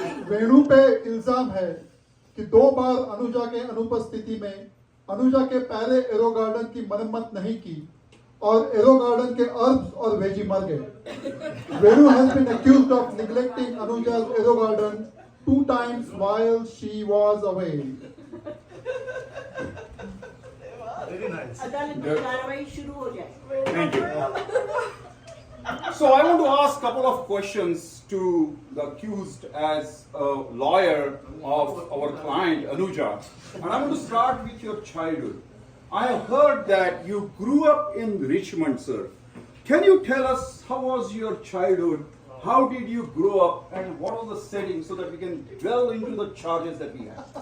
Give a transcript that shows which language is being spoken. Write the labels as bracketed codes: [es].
[hi] वेणु पे इल्जाम है कि 2 बार अनुजा के अनुपस्थिति में अनुजा के पहले एरो गार्डन की मरम्मत नहीं की और एरो गार्डन के अर्ब्स और वेजी मर गए। [en] Venu has been accused of neglecting Anuja's aero garden 2 times while she was away. [hi] अदालत की कार्रवाई शुरू हो जाए। [en] Thank you. So I want to ask a couple of questions to the accused as a lawyer of our client Anuja, and I want to start with your childhood. I have heard that you grew up in Richmond, sir. Can you tell us how was your childhood? How did you grow up, and what was the setting so that we can delve into the charges that we have?